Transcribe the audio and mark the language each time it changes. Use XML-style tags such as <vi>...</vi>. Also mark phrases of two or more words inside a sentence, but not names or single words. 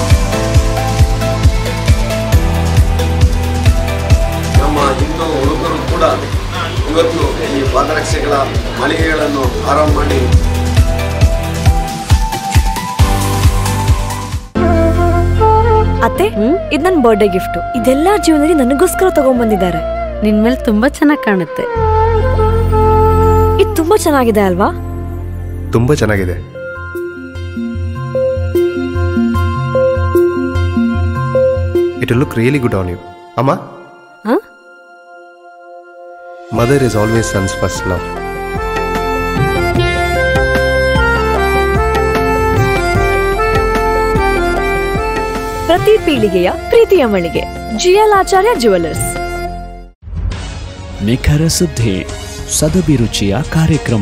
<kn>ನಮ್ಮ ಹಿಂದೂ ಹುಡುಗರು ಕೂಡ ಇವತ್ತು ಈ ಪಾದರಕ್ಷೆಗಳ ಮಳಿಗೆಗಳನ್ನು ಆರಂಭ ಮಾಡಿ ಅತ್ತೆ, ಇದು ನನ್ನ</kn> <en>birthday gift.</en> <kn>ಇದೆಲ್ಲ ಜೀವನದಲ್ಲಿ ನನಗೋಸ್ಕರ ತಗೊಂಡ್ಬಂದಿದ್ದಾರೆ. ನಿನ್ ಮೇಲೆ ತುಂಬಾ ಚೆನ್ನಾಗಿ ಕಾಣುತ್ತೆ. ಇದು ತುಂಬಾ ಚೆನ್ನಾಗಿದೆ ಅಲ್ವಾ? ತುಂಬಾ ಚೆನ್ನಾಗಿದೆ.</kn> <en>It will look really good on you. Amma? Huh? Mother is always son's first love.</en> <kn>ಪ್ರತಿ ಪೀಳಿಗೆಯ ಪ್ರೀತಿಯ ಮಳಿಗೆ ಜಿಎಲ್ ಆಚಾರ್ಯ ಜ್ಯುವೆಲರ್ಸ್. ನಿಖರ ಸುದ್ದಿ, ಸದಭಿರುಚಿಯ ಕಾರ್ಯಕ್ರಮ.</kn>